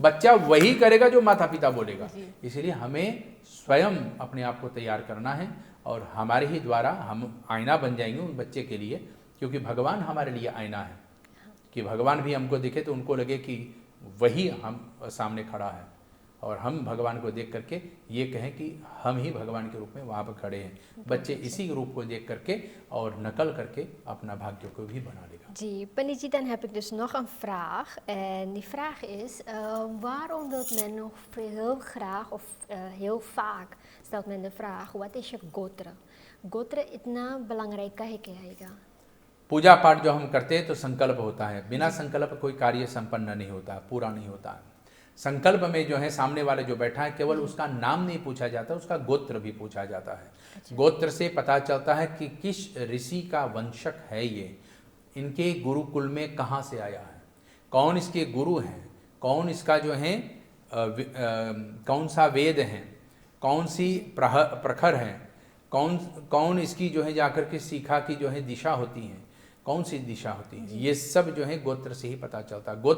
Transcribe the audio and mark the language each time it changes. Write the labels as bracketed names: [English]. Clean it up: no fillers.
[Hindi] बच्चा वही करेगा जो माता पिता बोलेगा। इसलिए हमें स्वयं अपने आप को तैयार करना है और हमारे ही द्वारा हम आईना बन जाएंगे उन बच्चे के लिए, क्योंकि भगवान हमारे लिए आईना है कि भगवान भी हमको दिखे तो उनको लगे कि वही हम सामने खड़ा है। और हम भगवान को देख करके ये कहें कि हम ही भगवान के रूप में वहाँ पर खड़े हैं। बच्चे इसी रूप को देख करके और नकल करके अपना भाग्य को भी बना लेगा। [Dutch] जी, Paniji, dan heb ik dus nog een vraag. En die vraag is, waarom wil men nog heel graag of heel vaak stelt men de vraag, wat is je gotra? [Hindi] Gotra इतना [Dutch] belangrijk [Hindi] है क्या? पूजा पाठ जो हम करते हैं तो संकल्प होता है, बिना संकल्प कोई कार्य संपन्न नहीं होता, पूरा नहीं होता। संकल्प में जो है सामने वाले जो बैठा है केवल उसका नाम नहीं पूछा जाता, उसका गोत्र भी पूछा जाता है। अच्छा। गोत्र से पता चलता है कि किस ऋषि का वंशक है ये, इनके गुरुकुल में कहाँ से आया है, कौन इसके गुरु हैं, कौन इसका जो है कौन सा वेद है, कौन सी प्रखर है, कौन इसकी जो है जाकर के सीखा की जो है दिशा होती है, कौन सी दिशा होती है, ये सब जो है गोत्र से ही पता चलता है।